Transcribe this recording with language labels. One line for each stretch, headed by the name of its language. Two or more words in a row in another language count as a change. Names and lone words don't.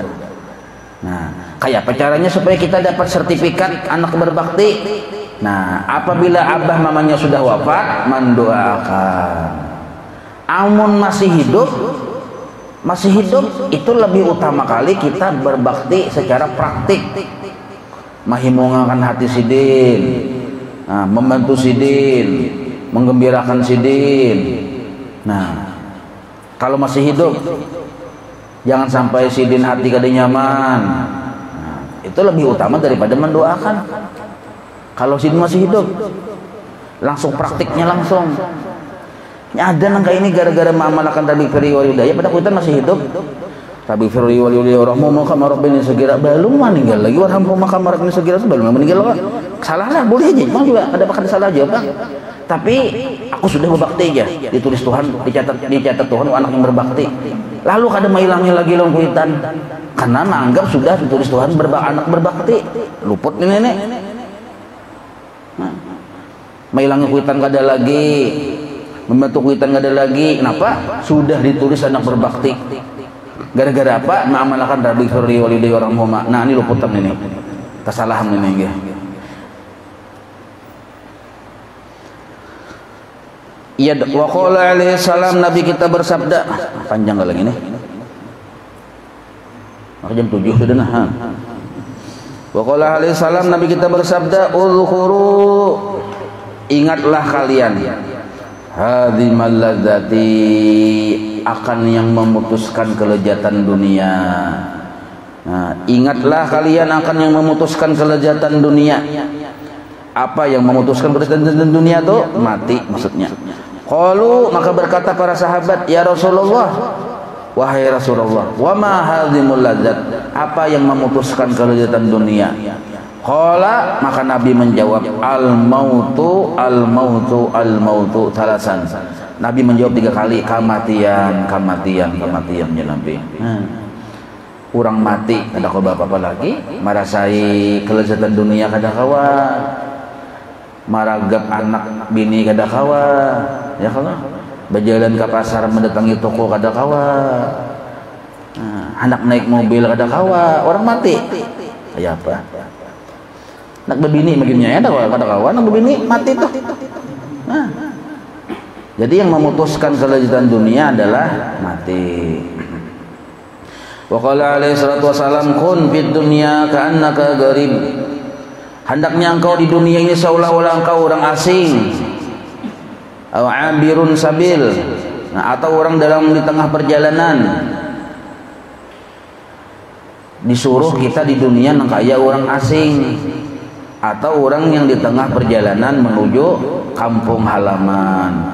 Indonesian: Nah, kayak apa caranya supaya kita dapat sertifikat anak berbakti? Nah, apabila abah mamanya sudah wafat, mendoakan. Amun masih hidup itu lebih utama kali kita berbakti secara praktik.
Banjar: Mahimungkan hati sidin, nah, membantu sidin, menggembirakan sidin.
Indonesian: Nah, kalau masih hidup, jangan sampai sidin hati kada nyaman. Nah, itu lebih utama daripada mendoakan. Kalau sidin masih hidup, langsung praktiknya langsung. Ada nangka ini gara-gara mengamalkan
Arabic: رب اغفر لي ولوالدي
Indonesian: pada kuitan masih hidup.
Arabic: رب اغفر لي ولوالدي وارحمهما كما ربياني صغيرا
Indonesian: belum meninggal lagi
Arabic: وارحمهما كما ربياني صغيرا
Indonesian: belum meninggal lagi. Salah lah boleh aja, memang juga ada bakal salah aja bang. Tapi aku sudah berbakti aja, ditulis Tuhan, dicatat Tuhan anak yang berbakti.
Banjar: Lalu kada mailangi lagi long kuitan karena menganggap sudah ditulis Tuhan anak berbakti.
Indonesian: Luput ini nenek.
Banjar: Nah, mailangi kuitan kada lagi, membantu kuitan kada lagi.
Indonesian: Kenapa? Sudah ditulis anak berbakti. Gara-gara apa? Mengamalkan
Arabic: رب اغفر لي ولوالدي وارحمهما.
Indonesian: Nah, ini luputan ini. Kesalahan ini nggih. Ya
Arabic: وقال عليه السلام
Indonesian: Nabi kita bersabda, panjang lagi nih. Maka jam 7 sudah nah.
Arabic: وقال عليه السلام
Indonesian: Nabi kita bersabda, "Uzkuru ingatlah kalian
Arabic: هاذم اللذات
Indonesian: akan yang memutuskan kelezatan dunia." Nah, ingatlah kalian akan yang memutuskan kelezatan dunia. Apa yang memutuskan kelezatan dunia tuh? Mati maksudnya. Qalu maka berkata para sahabat,
Arabic: "يا رسول الله,
Indonesian: wahai Rasulullah,
Arabic: وما هاذم اللذات?"
Indonesian: Apa yang memutuskan kelezatan dunia? Qala maka Nabi menjawab,
Arabic: "الموت الموت الموت ثلاثا."
Indonesian: Nabi menjawab 3 kali, kematian ya Nabi.
Banjar: Orang mati kada kawa apa lagi, marasai kelezatan dunia kada kawa. Maragap anak bini kada kawa, ya kawa. Berjalan ke pasar mendatangi toko kada kawa. Anak naik mobil kada kawa, orang mati.
Indonesian: Kayak apa?
Banjar: Anak bebini makinnya ya kada kawa, anak bebini mati tuh.
Indonesian: Nah. Jadi yang memutuskan kelezatan dunia adalah mati.
Arabic: وقال عليه الصلاة والسلام كن في الدنيا كأنك غريب.
Indonesian: Hendaknya engkau di dunia ini seolah-olah engkau orang asing.
Arabic: أو عابر سبيل.
Indonesian: Nah, atau orang di tengah perjalanan. Disuruh kita di dunia nangkaya orang asing atau orang yang di tengah perjalanan menuju kampung halaman.